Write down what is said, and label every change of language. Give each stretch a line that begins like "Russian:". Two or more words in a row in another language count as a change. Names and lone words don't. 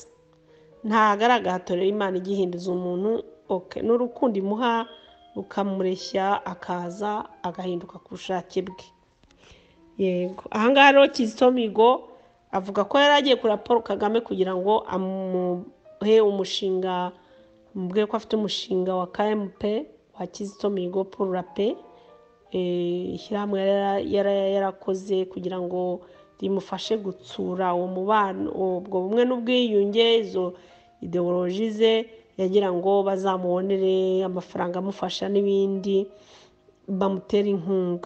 Kinyarwanda: Ntago ari agahato rero Imana igihinduza umuntu, ni urukundo imuha rukamureshya akaza agahinduka ku bushake bwe. Yego, ahangaha rero Kizito Mihigo avuga ko yari agiye kuri Paul Kagame kugira ngo amuhe umushinga, mubwiye ko afite umushinga wa KMP wa Kizito Mihigo
French: pour la paix,
Kinyarwanda: ishyirahamwe yarakoze kugira ngo rimufashe gutsura uwo mubano, ubwo bumwe n'ubwiyunge, izo ideoloji ze, yagira ngo bazamubonere amafaranga amufasha n'ibindi, bamutera inkunga.